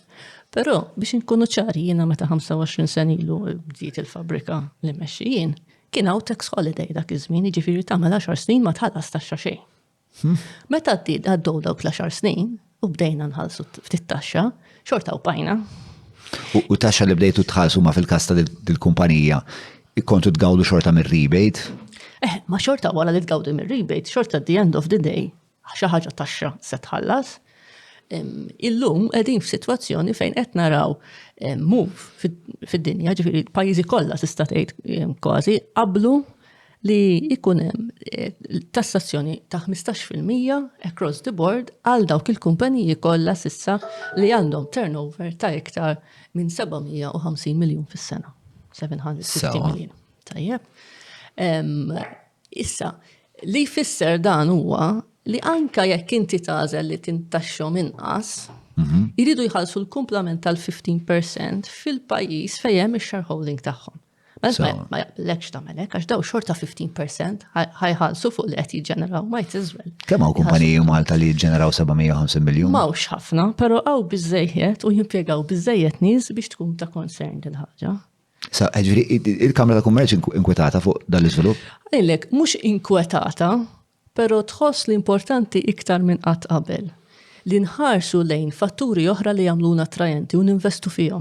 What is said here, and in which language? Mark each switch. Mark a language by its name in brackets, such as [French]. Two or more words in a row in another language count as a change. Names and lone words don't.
[Maltese] Però biex inkunu ċari jiena meta 25 sen ilu bdiet il-fabrika li mexxijin, kien hawn [English] tax holiday [Maltese] dak iż-żmien, jiġifieri tagħmel 10 snin ma tħallas taxxa xejn. Meta għaddew dawk l-10 snin u bdejna nħallsu ftit taxxa, xorta u bajna. U taxxa li bdejtu tħallsu ma fil-każ tal-kumpanija, kontu tgawdu xorta mir-rebate? Ma xorta wara li tgawdu mir-rebate, xorta [English] at the end of the day, [Maltese] xi ħaġa taxxa se tħallas. illum qegħdin f'sitwazzjoni fejn qed naraw move fid-dinja, ġifieri pajjiżi kollha tista' tgħid kważi qablu li jkun hemm tassazzjoni ta' 15% [English] across the board [Maltese] għal dawk il-kumpaniji kollha s'issa li għandhom turnover ta' iktar minn 750 miljun fis-sena. 750 miljun. Tajjeb. Issa, li jfisser dan huwa li anka jekk inti tagħżel li tintaxxhom inqas, jridu jħallsu l-kumplament tal-15% fil-pajjiż fejn hemm ix-shareholding tagħhom. Ma jaqblekx tagħmel hekk għax daw xorta 15% ħajħallsu fuq li qed jiġġeneraw [English] might as well. [Maltese] Kemm hawn kumpaniji Malta li jiġġeneraw 750 miljun? M'hawnx ħafna, però hawn biżejjed u jimpjegaw biżejjed nies biex tkun ta' concern din ħaġa. Sa, il-Kamra ta' Kummerċ inkwetata fuq dal-iżvilupp? Għillek, mhux inkwetata, però tħoss l-importanti iktar minn qatt qabel li nħarsu lejn fatturi oħra li jagħmluna attrajenti u ninvestu fihom.